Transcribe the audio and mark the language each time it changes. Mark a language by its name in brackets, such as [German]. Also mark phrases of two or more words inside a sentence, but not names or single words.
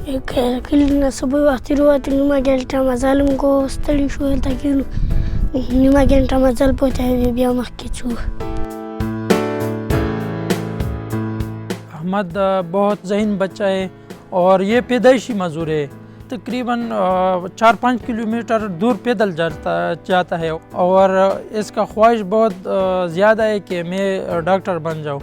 [Pashto] کله نه سبا وختي وروتلو نیمه ګنټه مزل موږ ستړي شو هلته کېنو نیمه ګنټه مزل پاتې وي بیا مخکې ځو. [Urdu] احمد بہت ذہین بچہ ہے اور یہ پیدائشی مزدور ہے. تقریباً 4-5 کلومیٹر دور پیدل جاتا ہے اور اسکا خواہش بہت زیادہ ہے کہ میں ڈاکٹر بن جاؤں.